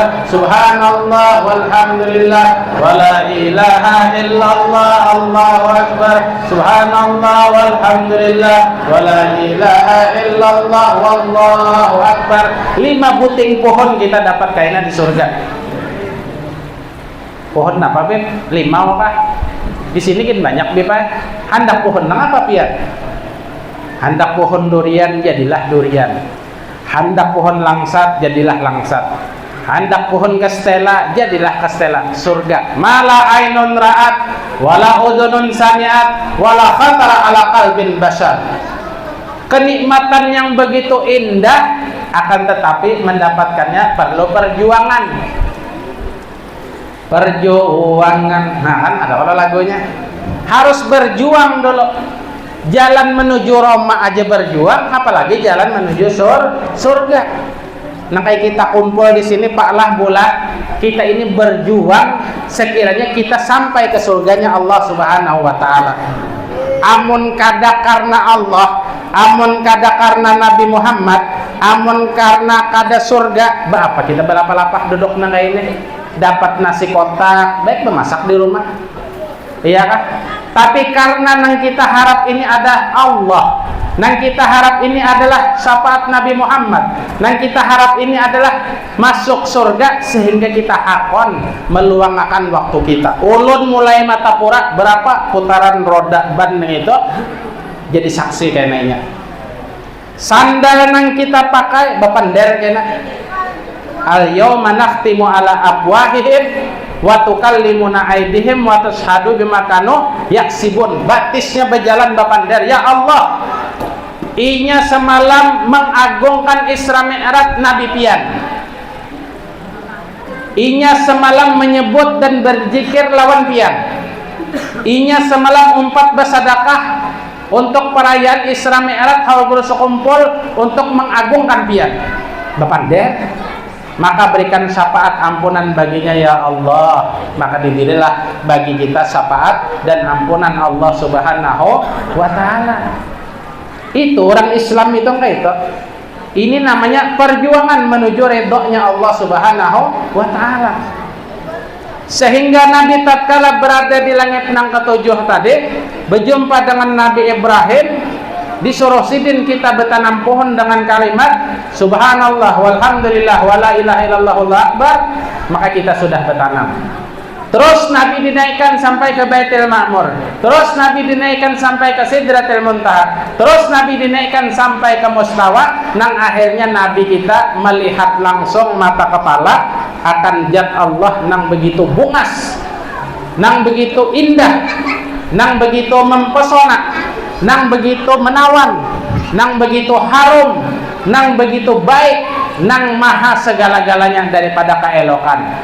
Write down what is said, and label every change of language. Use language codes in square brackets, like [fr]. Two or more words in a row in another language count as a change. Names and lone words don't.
[ar] سبحان الله والحمد لله ولا إله إلا الله الله أكبر. سبحان الله والحمد لله ولا إله إلا الله والله أكبر. [bjn] 5 buting pohon kita dapat kaina di surga. [id] Pohon apa, Beb? 5 apa? Di sini kan banyak, Beb. [bjn] Handak pohon nang apa, Pian? Handak pohon durian jadilah durian. Handak pohon langsat jadilah langsat. Handak pohon kastela jadilah kastela. Surga. [ar] ما عين رأت ولا أذن سمعت ولا خطر على قلب بشر. [id] Kenikmatan yang begitu indah, akan tetapi mendapatkannya perlu perjuangan. Perjuangan. Nah kan ada kalau lagunya. Harus berjuang dulu. Jalan menuju Roma aja berjuang, apalagi jalan menuju surga. Nah kayak kita kumpul di sini Pak lah bulat, kita ini berjuang sekiranya kita sampai ke surganya Allah [ar] سبحانه وتعالى. [bjn] Amun kada karena Allah, amun kada karena Nabi Muhammad, amun karena kada surga, apa kita berlapah-lapah duduk nang ini dapat nasi kotak, baik memasak di rumah. Iya kan? [id] Tapi karena yang kita harap ini ada Allah, yang kita harap ini adalah syafaat Nabi Muhammad, yang kita harap ini adalah masuk surga, sehingga kita hakon meluangkan waktu kita. [bjn] Ulun mulai mata pura berapa putaran roda ban itu jadi saksi kayaknya. Sandal yang kita pakai bapander kena. [ar] اليوم نختم على أفواههم وتكلمنا أيديهم وتشهد بما كانوا يكسبون. [bjn] Batisnya berjalan bapander. [ar] يا الله, [bjn] inya semalam mengagungkan Isra Mi'raj Nabi pian. Inya semalam menyebut dan berzikir lawan pian. Inya semalam umpat bersedekah untuk perayaan Isra Mi'raj haul bersukumpul untuk mengagungkan pian. Bapander, [id] maka berikan syafaat ampunan baginya [ar] يا الله. [id] Maka diberilah bagi kita syafaat dan ampunan Allah [ar] سبحانه وتعالى. [id] Itu orang Islam itu enggak itu. Ini namanya perjuangan menuju ridhonya Allah [ar] سبحانه وتعالى. [id] Sehingga Nabi tatkala berada di langit yang ketujuh tadi, berjumpa dengan Nabi Ibrahim, disuruh sidin kita bertanam pohon dengan kalimat [ar] سبحان الله والحمد لله ولا إله إلا الله والله أكبر, [id] maka kita sudah bertanam. Terus Nabi dinaikkan sampai ke Baitul Ma'mur, terus Nabi dinaikkan sampai ke Sidratil Muntaha, terus Nabi dinaikkan sampai ke Mustawa, [bjn] nang akhirnya Nabi kita melihat langsung mata kepala akan zat Allah nang begitu bungas, nang begitu indah, nang begitu mempesona, nang begitu menawan, nang begitu harum, nang begitu baik, nang maha segala-galanya daripada keelokan.